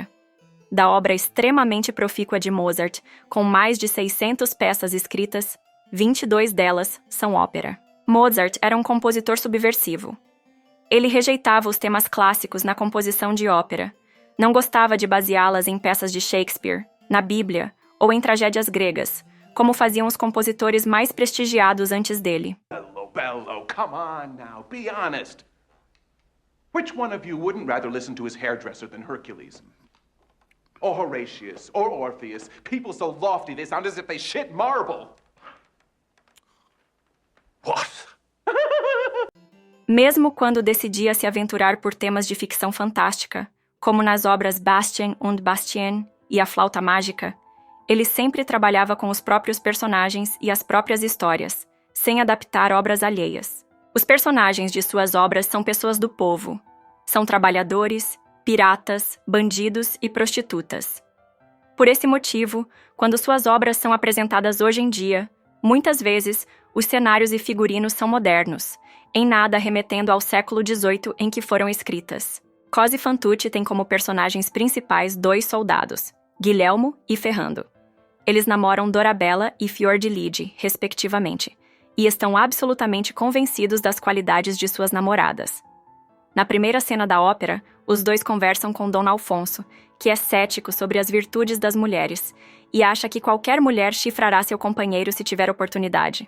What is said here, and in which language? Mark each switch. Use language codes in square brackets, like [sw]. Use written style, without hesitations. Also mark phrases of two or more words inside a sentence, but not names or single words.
[pt] Da obra extremamente profícua de Mozart, com mais de 600 peças escritas, 22 delas são ópera. Mozart era um compositor subversivo. Ele rejeitava os temas clássicos na composição de ópera, não gostava de baseá-las em peças de Shakespeare, na Bíblia ou em tragédias gregas, como faziam os compositores mais prestigiados antes dele. [en] Bello, come on now, be honest. Which one of you wouldn't rather listen to his hairdresser than Hercules? Or Horatius, or Orpheus, people so lofty they sound as if they shit marble. What? [pt] Mesmo quando decidia se aventurar por temas de ficção fantástica, como nas obras Bastien und Bastien e A Flauta Mágica, ele sempre trabalhava com os próprios personagens e as próprias histórias, sem adaptar obras alheias. Os personagens de suas obras são pessoas do povo. São trabalhadores, piratas, bandidos e prostitutas. Por esse motivo, quando suas obras são apresentadas hoje em dia, muitas vezes os cenários e figurinos são modernos, em nada remetendo ao século XVIII em que foram escritas. Così fan tutte tem como personagens principais 2 soldados, Guilherme e Ferrando. Eles namoram Dorabella e Fiordiligi, respectivamente, e estão absolutamente convencidos das qualidades de suas namoradas. Na primeira cena da ópera, os 2 conversam com Dom Alfonso, que é cético sobre as virtudes das mulheres e acha que qualquer mulher chifrará seu companheiro se tiver oportunidade.